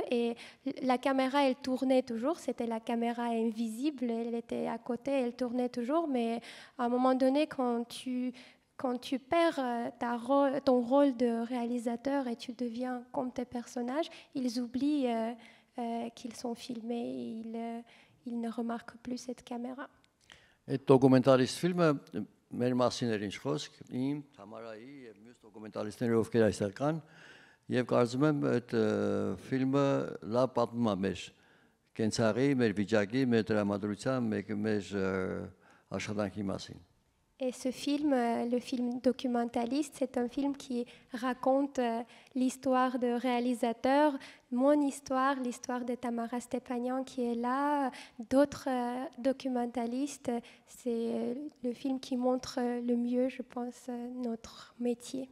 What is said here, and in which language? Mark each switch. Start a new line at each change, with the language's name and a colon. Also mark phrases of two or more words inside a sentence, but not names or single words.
French: Et la caméra, elle tournait toujours. C'était la caméra invisible, elle était à côté, elle tournait toujours. Mais à un moment donné, quand tu perds ton rôle de réalisateur et tu deviens comme tes personnages, ils oublient qu'ils sont filmés, ils ne remarquent plus cette caméra.
Armenian: Այդ դոկումենտալիստ ֆիլմը մեր մասին էր ինչ խոսք, իմ, Թամարայի եւ մյուս դոկումենտալիստների ովքեր այստեղ կան, եւ կարծում եմ այդ ֆիլմը լավ պատմում է մեր կենցաղի, մեր վիճակի, մեր դրամատուրգիան, մեր աշխատանքի մասին։
French: Et ce film, le film documentaliste, c'est un film qui raconte l'histoire de réalisateur, mon histoire, l'histoire de Tamara Stepanian qui est là, d'autres documentalistes. C'est le film qui montre le mieux, je pense, notre métier.